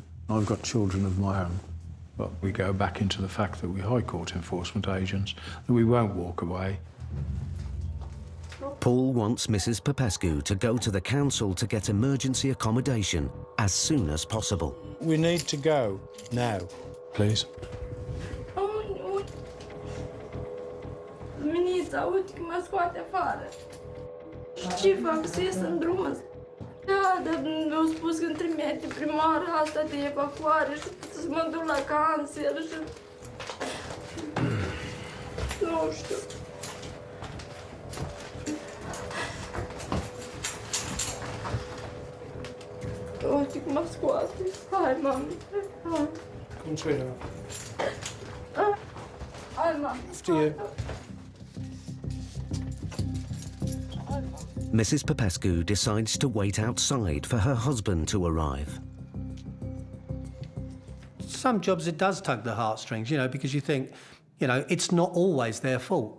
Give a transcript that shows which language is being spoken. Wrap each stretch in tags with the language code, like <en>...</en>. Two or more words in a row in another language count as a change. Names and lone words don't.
<en>I've got children of my own. But we go back into the fact that we're High Court enforcement agents, that we won't walk away. Paul wants Mrs. Popescu to go to the council to get emergency accommodation as soon as possible. We need to go now, please.</en> <ro>Minița, uite că mă scoate afară. Ce fac? Să ies în drum? Da, dar mi-au spus că îmi trimite primarul asta de evacuare și să mă duc la cancer și... Nu știu. Uite cum mă scoate. Hai, mami. Hai.</ro> <en>Come, sweetheart.</en> <ro>Hai, mami.</ro> <en>After you. Mrs. Popescu decides to wait outside for her husband to arrive. Some jobs it does tug the heartstrings, you know, because you think, you know, it's not always their fault.</en>